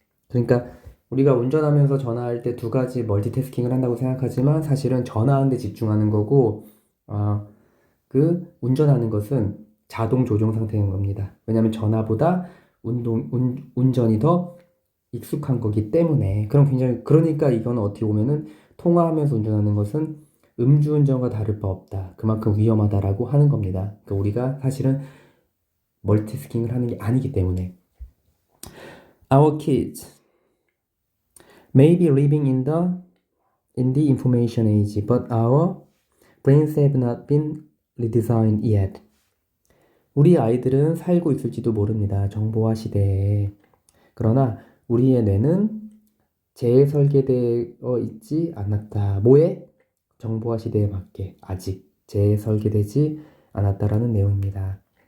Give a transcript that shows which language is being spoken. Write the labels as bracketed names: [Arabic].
[Korean] 그러니까 우리가 운전하면서 전화할 때 두 가지 멀티태스킹을 한다고 생각하지만 사실은 전화하는 데 집중하는 거고 그 운전하는 것은 자동 조종 상태인 겁니다. 왜냐하면 전화보다 운전이 더 익숙한 거기 때문에 그러니까 이건 어떻게 보면은 통화하면서 운전하는 것은 음주운전과 다를 바 없다. 그만큼 위험하다라고 하는 겁니다. 그러니까 우리가 사실은 멀티태스킹을 하는 게 아니기 때문에 [English] Our kids may be living in the information age, but our brains have not been redesigned yet. [Korean] 우리 아이들은 살고 있을지도 모릅니다. 정보화 시대에. 그러나 우리의 뇌는 재설계되어 있지 않았다. 뭐에? 정보화 시대에 맞게 아직 재설계되지 않았다라는 내용입니다.